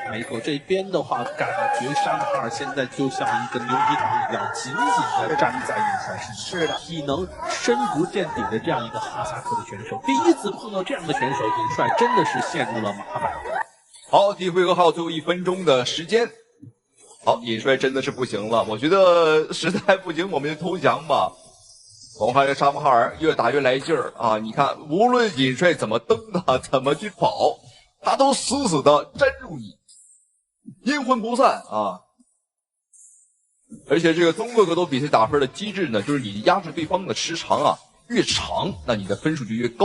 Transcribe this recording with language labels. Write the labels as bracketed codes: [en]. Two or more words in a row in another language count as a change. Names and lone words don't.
[zh] 沒錯，這邊的話，感覺沙姆哈爾現在就像一個牛皮糖一樣，緊緊的站在尹帥身上。是的，體能深不見底的這樣一個哈薩克的選手，第一次碰到這樣的選手，尹帥真的是陷入了麻煩。好，第一回合還有最後1分鐘的時間。好，尹帥真的是不行了，我覺得實在不行，我們就投降吧。我們看這沙姆哈爾越打越來勁兒啊！你看，無論尹帥怎麼蹬他，怎麼去跑，他都死死的粘住你，陰魂不散啊！而且這個中各格鬥比賽打分的機制呢，就是你壓制對方的時長啊越長，那你的分數就越高。